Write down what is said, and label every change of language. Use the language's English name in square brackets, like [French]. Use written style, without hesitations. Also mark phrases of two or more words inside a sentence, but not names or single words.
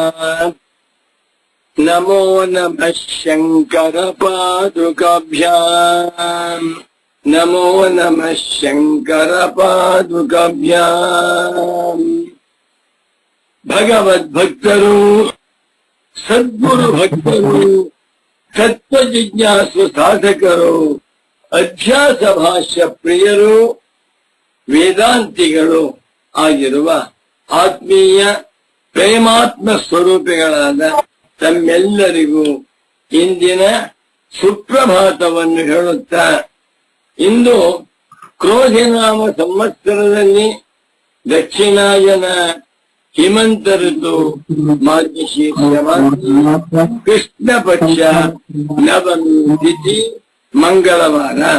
[Sanskrit] नमो नमः शङ्कर पादुकाभ्याम् नमो नमः शङ्कर पादुकाभ्याम्। [Kannada] भगवद्भक्तರು ಸದ್ಗುರು ಭಕ್ತರು ತತ್ವಜಿಜ್ಞಾಸು ಸಾಧಕರು ಅಧ್ಯಾಸ ಭಾಷ್ಯ ಪ್ರಿಯರು ವೇದಾಂತಿಗಳು ಆಗಿರುವ ಆತ್ಮೀಯ ಪ್ರೇಮಾತ್ಮ ಸ್ವರೂಪಿಗಳಾದ ತಮ್ಮೆಲ್ಲರಿಗೂ ಇಂದಿನ ಸುಪ್ರಭಾತವನ್ನು ಹೇಳುತ್ತಾ, ಇಂದು ಕ್ರೋಧಿನಾಮ ಸಂವತ್ಸರದಲ್ಲಿ ದಕ್ಷಿಣಾಯನ ಹಿಮಂತ ಋತು ಮಾರ್ಗಶೀರ್ಷ ಕೃಷ್ಣ ಪಕ್ಷ ನವಮಿ ತಿಥಿ ಮಂಗಳವಾರ